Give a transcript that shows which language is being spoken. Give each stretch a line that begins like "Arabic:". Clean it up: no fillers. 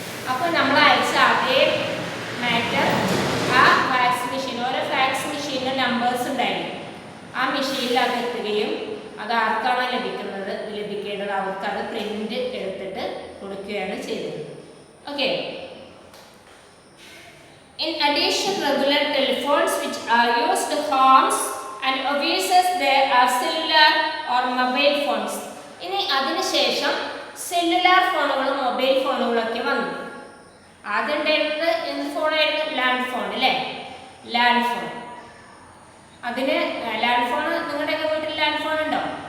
Malayalam: അപ്പോൾ നമ്മൾ അയച്ച അതേ മാറ്റർ ആ ഫാക്സ് മെഷീൻ, ഓരോ ഫാക്സ് മെഷീനിൻ്റെ നമ്പേഴ്സ് ഉണ്ടായിരുന്നു. ആ മെഷീനിൽ അത് എത്തുകയും അത് ആർക്കാണോ ലഭിക്കേണ്ടത് അവർക്ക് അത് പ്രിന്റ് എടുത്തിട്ട് കൊടുക്കുകയാണ് ചെയ്തത്.
English: Okay, in addition regular telephones which are used in homes and offices, there are cellular or mobile phones.
Malayalam: ഇനി അതിനുശേഷം സെല്ലുലാർ ഫോണുകളും മൊബൈൽ ഫോണുകളൊക്കെ വന്നു. ആദ്യം ഉണ്ടായിരുന്നത് എന്ത് ഫോണായിരുന്നു? ലാൻഡ് ഫോൺ അല്ലേ? Land phone. അതിന് ലാൻഡ് ഫോൺ, നിങ്ങളുടെയൊക്കെ വീട്ടിൽ ലാൻഡ് ഫോൺ ഉണ്ടോ?